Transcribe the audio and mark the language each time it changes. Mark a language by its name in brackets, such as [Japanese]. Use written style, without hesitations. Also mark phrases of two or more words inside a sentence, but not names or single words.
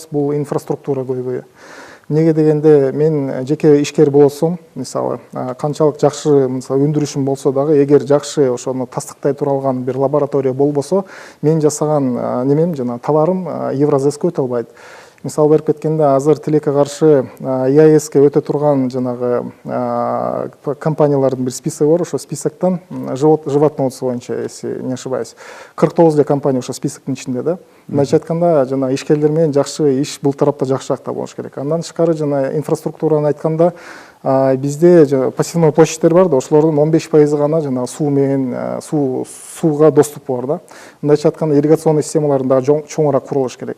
[Kyrgyz] Бул инфраструктура көйгөйү. Эмнеге дегенде мен жеке ишкер болсом, мисалы канчалык жакшы мисалы өндүрүшүм болсо дагы, эгер жакшы ошону тастыктай тура алган бир лаборатория болбосо, мен жасаган немем жана товарым Евразэске өтө албайт. Мисал берип кеткенде, азыр тилекке каршы ИАЭСке өтө турган жанагы компаниялардын бир списоги бар. Ошо списоктон животное боюнча, [Russian] если не ошибаюсь, [Kyrgyz] 49 компания ошо списоктун ичинде да. Мындайча айтканда, жана ишкерлер менен жакшы иш бул тарапта жакшыраак болуш керек. Андан тышкары жана инфраструктураны айтканда, бизде пассивный площадьтер бар да, ошолордун 15% гана жана суу менен сууга доступу бар да. Мындайча айтканда, ирригационный системалардын дагы чоңураак курулуш керек.